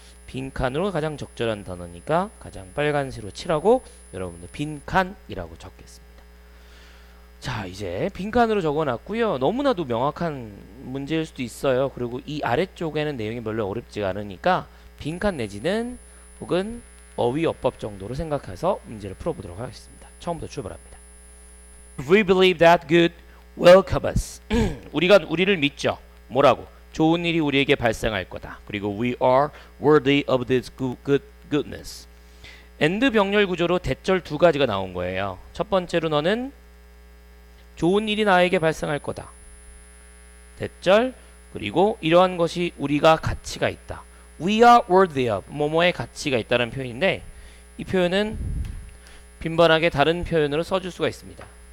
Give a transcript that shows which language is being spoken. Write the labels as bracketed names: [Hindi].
[Korean] 빈칸으로 가장 적절한 단어니까 가장 빨간색으로 칠하고 여러분들 빈칸이라고 적겠습니다. 자, 이제 빈칸으로 적어놨고요. 너무나도 명확한 문제일 수도 있어요. 그리고 이 아래쪽에는 내용이 별로 어렵지가 않으니까 빈칸 내지는 혹은 어휘어법 정도로 생각해서 문제를 풀어보도록 하겠습니다. 처음부터 출발합니다. [English] We believe that good will come us. [Korean] 우리가 우리를 믿죠. 뭐라고? 좋은 일이 우리에게 발생할 거다. 그리고 [English] we are worthy of this goodness. [Korean] and 병렬 구조로 대절 두 가지가 나온 거예요. 첫 번째로 너는 좋은 일이 나에게 발생할 거다. 대절. 그리고 이러한 것이 우리가 가치가 있다. [English] We are worthy of [Korean] 뭐뭐의 가치가 있다는 표현인데 이 표현은 빈번하게 다른 표현으로 써줄 수가 있습니다.